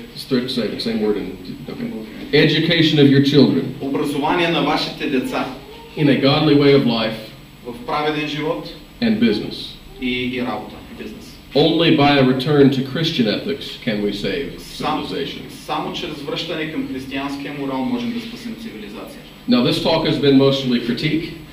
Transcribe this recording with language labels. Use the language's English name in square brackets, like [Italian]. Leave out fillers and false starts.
[English] Thrift saving, same word in okay. Education of your children. [Bulgarian] Образование на вашите деца. [English] In a godly way of life. [Bulgarian] В праведен живот. [English] And business. [Bulgarian] И работа, бизнес. [English] Only by a return to Christian ethics can we save civilization. [Bulgarian] Само чрез връщане към християнския морал можем да спасим цивилизация. [English] Now this talk has been mostly critique.